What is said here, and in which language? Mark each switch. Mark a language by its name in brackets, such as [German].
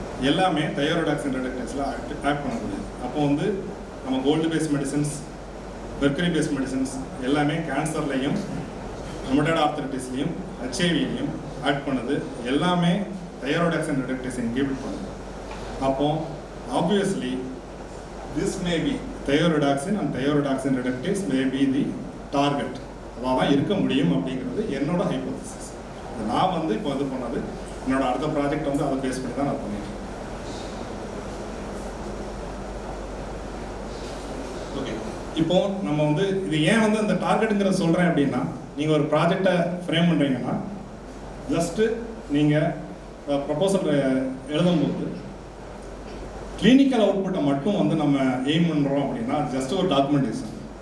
[Tamil] எல்லாமே தைராய்டாக்சின் ரிடக்டேஸில் ஆக்ட் பண்ணக்கூடியது. அப்போ வந்து நம்ம gold paste medicines, mercury paste medicines எல்லாமே கேன்சர்லையும், ருமட்டாய்டு ஆர்த்தரைட்டிஸ்லையும், ஹெச்ஐவிலையும் ஆக்ட் பண்ணுது. எல்லாமே தைராய்டாக்சின் ரிடக்டேஸை இன்ஹிபிட் பண்ணுது. [English] அப்போ obviously this may be thioredoxin and thioredoxin reductase may be the target. [Tamil] அதான் இருக்க முடியும் அப்படிங்கிறது என்னோட ஹைபோதிசிஸ். நான் வந்து இப்போ இது பண்ணது என்னோட அடுத்த ப்ராஜெக்ட் வந்து அதை பேஸ் பண்ணி தான் நான் பண்ணிட்டேன். ஓகே, இப்போ நம்ம வந்து இது ஏன் வந்து அந்த டார்கெட்டுங்கிறத சொல்கிறேன் அப்படின்னா, நீங்கள் ஒரு ப்ராஜெக்டை ஃப்ரேம் பண்ணுறீங்கன்னா ஜஸ்ட்டு நீங்கள் ப்ரப்போசல் எழுதும்போது கிளினிக்கல் அவுட்புட்டை மட்டும் வந்து நம்ம எய்ம் பண்ணுறோம் அப்படின்னா ஜஸ்ட் ஒரு டாக்குமெண்டேஷன்.